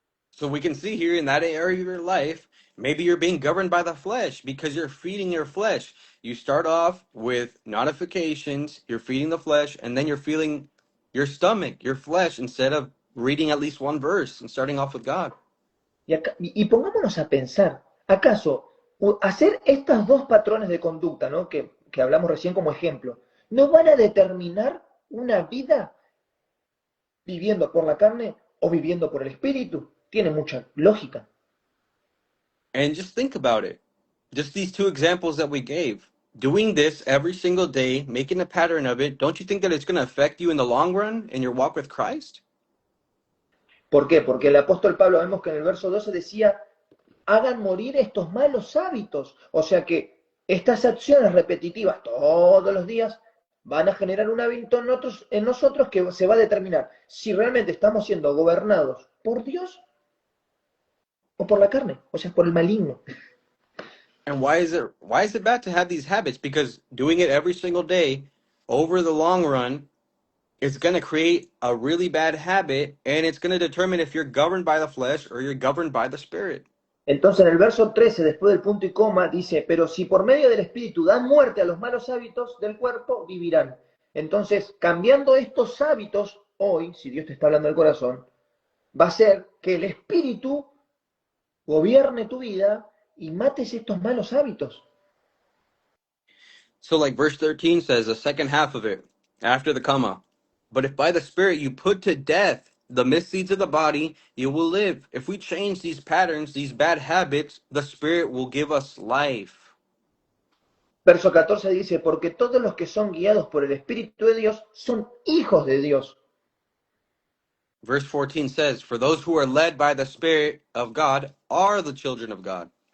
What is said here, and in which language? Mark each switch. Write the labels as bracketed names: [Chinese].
[English] So we can see here in that area of your life, maybe you're being governed by the flesh because you're feeding your flesh. You start off with notifications, you're feeding the flesh, and then you're feeling your stomach, your flesh, instead of reading at least one verse and starting off with God. [Spanish] Y pongámonos a pensar, ¿acaso hacer estos dos patrones de conducta, ¿no? que hablamos recién como ejemplo, no van a determinar una vida viviendo por la carne o viviendo por el espíritu? Tiene mucha lógica. [English] And just think about it. Just these two examples that we gave. Doing this every single day, making a pattern of it, don't you think that it's going to affect you in the long run in your walk with Christ? [Spanish] ¿Por qué? Porque el apóstol Pablo, vemos que en el verso 12 decía, hagan morir estos malos hábitos. O sea que estas acciones repetitivas todos los días van a generar un hábito en nosotros que se va a determinar si realmente estamos siendo gobernados por Dios o por la carne, o sea, por el maligno. [English] And why is it bad to have these habits? Because doing it every single day over the long run, it's going to create a really bad habit, and it's going to determine if you're governed by the flesh or you're governed by the spirit. [Spanish] Entonces en el verso 13, después del punto y coma, dice, pero si por medio del Espíritu dan muerte a los malos hábitos del cuerpo, vivirán. Entonces, cambiando estos hábitos hoy, si Dios te está hablando del corazón, va a ser que el Espíritu gobierne tu vida y mates estos malos hábitos. [English] So like verse 13 says, the second half of it, after the comma, but if by the Spirit you put to death the misdeeds of the body, you will live. If we change these patterns, these bad habits, the Spirit will give us life. [Spanish] Verso 14 dice, porque todos los que son guiados por el Espíritu de Dios son hijos de Dios. [English] Verse 14 says, for those who are led by the Spirit of God are the children of God.